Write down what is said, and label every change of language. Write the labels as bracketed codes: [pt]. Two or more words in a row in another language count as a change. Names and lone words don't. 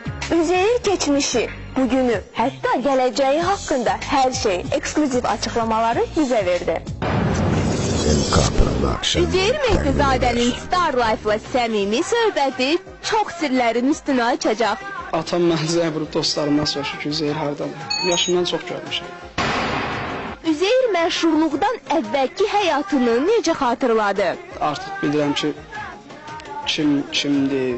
[tr] Üzeyir geçmişi, bugünü, hatta geleceği hakkında her şey ekskluziv açıklamaları bize verdi. [az] Üzeyir Mehdizade'nin Star Life'la səmimi söhbəti çox sirlərin üstünü açacaq. Atam mən zəbur dostlarımdan soruşur ki, Üzeyir hardadır? Yaşımdan çox görmüşəm. Üzeyir məşhurluqdan əvvəlki həyatını necə xatırladı? Artıq bilirəm ki, kimdir?